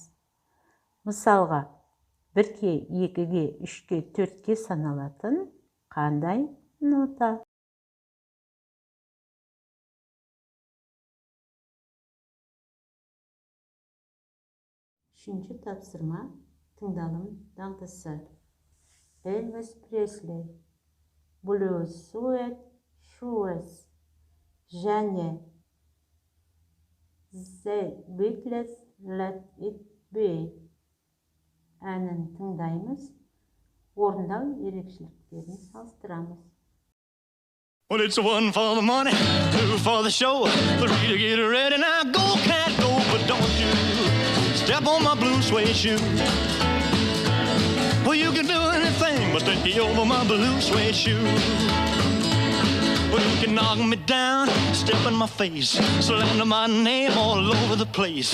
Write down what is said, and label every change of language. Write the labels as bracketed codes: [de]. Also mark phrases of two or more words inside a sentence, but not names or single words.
[kk] Мысалға, 1-ке, 2-ге, 3-ке, 4-ке саналатын қандай нота? Үшінші тапсырма тыңдалым дағдысы. Элвис Пресли, Blue Suede Shoes және The Beatles Let It Be әнін тыңдаймыз, орындау ерекшеліктерін салыстырамыз. [en] Well, it's one for the money, two for the show, three to get ready. Now go, cat, go, but don't you step on my blue suede shoe. Well, you can do anything but take over my blue suede shoe. Well, you can knock me down, step in my face, slander my name all over the place.